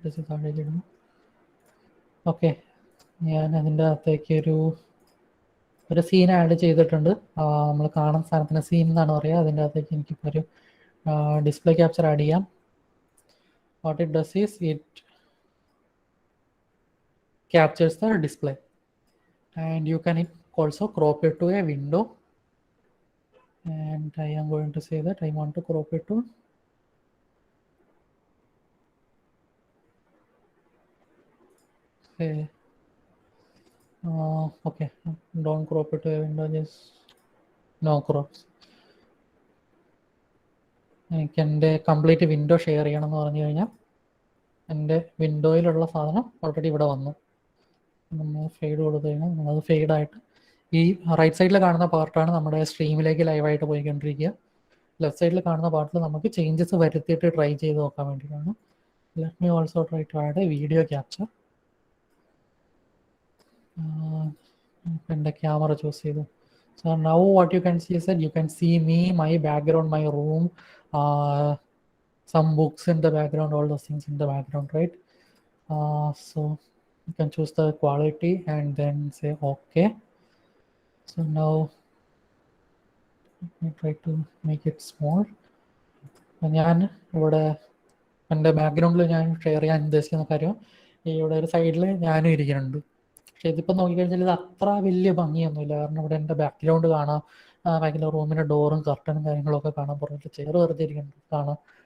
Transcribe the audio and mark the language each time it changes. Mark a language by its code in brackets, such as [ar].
[ml] താഴേക്കിടുന്നു. Okay, ഞാൻ അതിൻ്റെ അകത്തേക്ക് ഒരു സീൻ ആഡ് ചെയ്തിട്ടുണ്ട്. നമ്മൾ കാണുന്ന സാധനത്തിന് സീൻ എന്നാണ് പറയുക. അതിൻ്റെ അകത്തേക്ക് എനിക്കിപ്പോൾ ഒരു ഡിസ്പ്ലേ ക്യാപ്ചർ ആഡ് ചെയ്യാം. [en] What it does is it captures the display, and you can also crop it to a window, and I am going to say that I want to crop it to say okay, don't crop it to a window, just no crops. [ml] എനിക്ക് എൻ്റെ complete window share ചെയ്യണമെന്ന് പറഞ്ഞു കഴിഞ്ഞാൽ എൻ്റെ വിൻഡോയിലുള്ള സാധനം already ഇവിടെ വന്നു. നമ്മൾ ഫെയ്ഡ് കൊടുത്തു കഴിഞ്ഞാൽ അത് ഫെയ്ഡായിട്ട് ഈ റൈറ്റ് സൈഡിൽ കാണുന്ന പാർട്ടാണ് നമ്മുടെ സ്ട്രീമിലേക്ക് ലൈവായിട്ട് പോയിക്കൊണ്ടിരിക്കുക. ലെഫ്റ്റ് സൈഡിൽ കാണുന്ന പാർട്ടിൽ നമുക്ക് ചേഞ്ചസ് വരുത്തിയിട്ട് ട്രൈ ചെയ്ത് നോക്കാൻ വേണ്ടിയിട്ടാണ്. [en] Let me also try to add a video capture. [ml] എൻ്റെ ക്യാമറ ചൂസ് ചെയ്തു. [en] So now what you can see is that you can see me, my background, my room, some books in the background, all those things in the background, right? So you can choose the quality and then say okay. So now let me try to make it small. [ml] ഞാൻ ഇവിടെ എൻ്റെ ബാക്ക്ഗ്രൗണ്ടിൽ ഞാൻ share ചെയ്യാൻ ഉദ്ദേശിക്കുന്ന കാര്യം ഇവിടെ ഒരു സൈഡിൽ ഞാനും ഇരിക്കുന്നുണ്ട്. പക്ഷെ ഇതിപ്പോൾ നോക്കിക്കഴിഞ്ഞാൽ ഇത് അത്ര വലിയ ഭംഗിയൊന്നുമില്ല. കാരണം ഇവിടെ എൻ്റെ ബാക്ക്ഗ്രൗണ്ട് കാണാം, ബാക്കിലെ റൂമിൻ്റെ ഡോറും കർട്ടനും കാര്യങ്ങളൊക്കെ കാണാൻ, പുറത്ത് ചെയർ വെറുതെ ഇരിക്കുന്നുണ്ട് കാണാം.